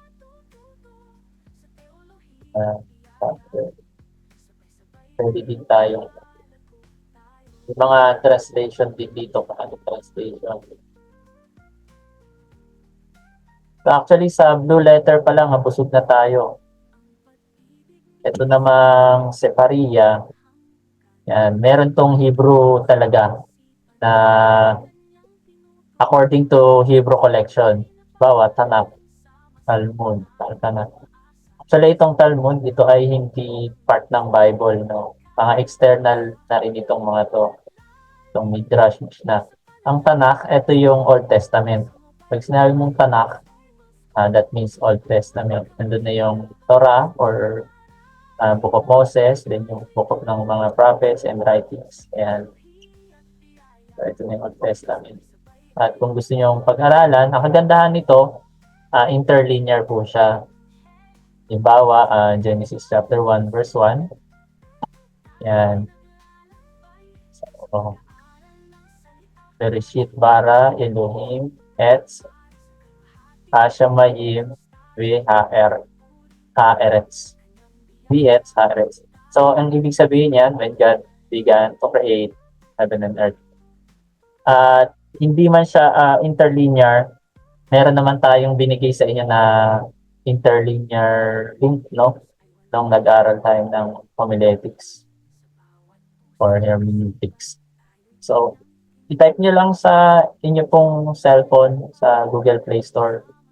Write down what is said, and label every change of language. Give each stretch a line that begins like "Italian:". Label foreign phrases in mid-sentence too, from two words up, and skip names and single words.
Filipino: Pwede din tayo yung mga translation din dito, translation. So actually sa Blue Letter pa lang, busog na tayo. Ito namang Separia. Yan, meron tong Hebrew talaga na
English: according to Hebrew collection.
Filipino: Bawa, Tanakh, Talmud, Tanakh. Actually, itong Talmud, ito ay hindi part ng Bible, no? Mga external na rin itong mga to. Itong Midrash, Mishnah. Ang Tanakh, ito yung Old Testament. Pag sinabi mong Tanakh,
English: that means Old Testament.
Filipino: Nandun na yung Torah or Book of Moses, then yung Book of ng mga
English: prophets and writings.
Filipino: Ayan. So, ito na yung Old Testament. At kung gusto niyo pag-aralan, ang kagandahan nito, interlinear po siya. Halimbawa, Genesis chapter 1 verse 1. Yan. So,
Hebrew: בראשית ברא אלהים את השמים והאר הארץ. ואת הארץ.
Filipino: So, ang ibig sabihin yan,
English: when God began to create heaven and earth.
Filipino: At hindi man siya interlinear, meron naman tayong binigay sa inyo na
English: interlinear link,
Filipino: no? Nung nag-aral tayo ng
English: homiletics or hermeneutics.
Filipino: So, i-type nyo lang sa inyo pong cellphone sa Google Play Store.